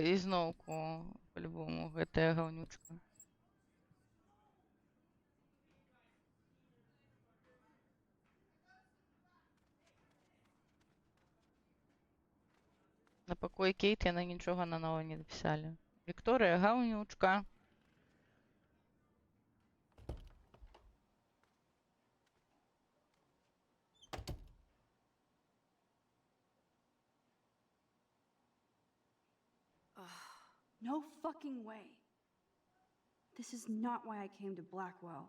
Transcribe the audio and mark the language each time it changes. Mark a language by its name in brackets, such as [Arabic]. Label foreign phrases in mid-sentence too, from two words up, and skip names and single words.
[Belarusian] І зноўку, по-любому, гэтая гаўнючка. На пакой Кейт яны нічога нанова не напісалі. Вікторыя гаўнючка. [English] No fucking way. This is not why I came to Blackwell.